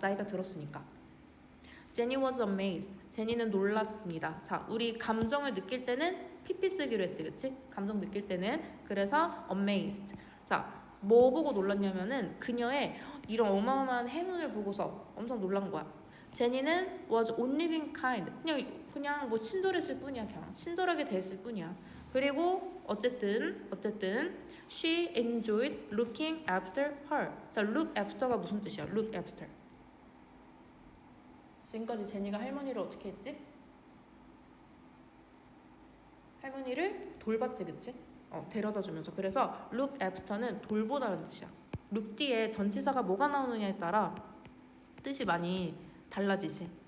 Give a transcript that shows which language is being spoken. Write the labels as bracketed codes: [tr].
[ko] 나이가 들었으니까. [en] Jenny was amazed. [ko] 제니는 놀랐습니다. 자, 우리 감정을 느낄 때는 PP 쓰기로 했지, 그치? 감정 느낄 때는. 그래서 amazed. 자, 뭐 보고 놀랐냐면은 그녀의 이런 어마어마한 행운을 보고서 엄청 놀란 거야. 제니는 [en] was only being kind. [ko] 그냥 뭐 친절했을 뿐이야. 그냥 친절하게 대했을 뿐이야. 그리고 어쨌든 [en] she enjoyed looking after her. [ko] 자, look after가 무슨 뜻이야? [en] look after. [ko] 지금까지 제니가 할머니를 어떻게 했지? 할머니를 돌봤지, 그치? 데려다 주면서. 그래서 look after는 돌보다는 뜻이야. look 뒤에 전치사가 뭐가 나오느냐에 따라 뜻이 많이 달라지지.